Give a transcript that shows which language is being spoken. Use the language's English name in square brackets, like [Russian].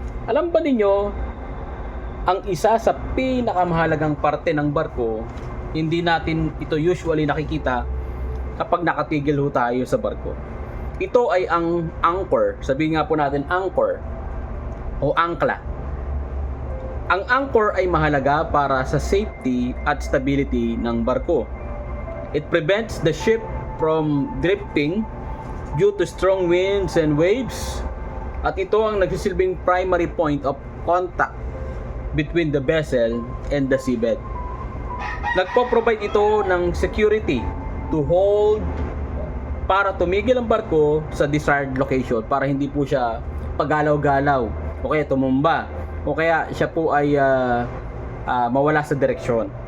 [Filipino] Alam ba ninyo, ang isa sa pinakamahalagang parte ng barko, hindi natin ito usually nakikita kapag nakatigil ho tayo sa barko. Ito ay ang anchor. Sabihin nga po natin anchor o angkla. Ang anchor ay mahalaga para sa safety at stability ng barko. [English] It prevents the ship from drifting due to strong winds and waves. At ito ang nagsisilbing primary point of contact between the vessel and the seabed. [Filipino] Nagpo-provide ito ng [English] security to hold [Filipino] para tumigil ang barko sa desired location, para hindi po siya pagalaw-galaw o kaya tumumba o kaya siya po ay mawala sa direksyon.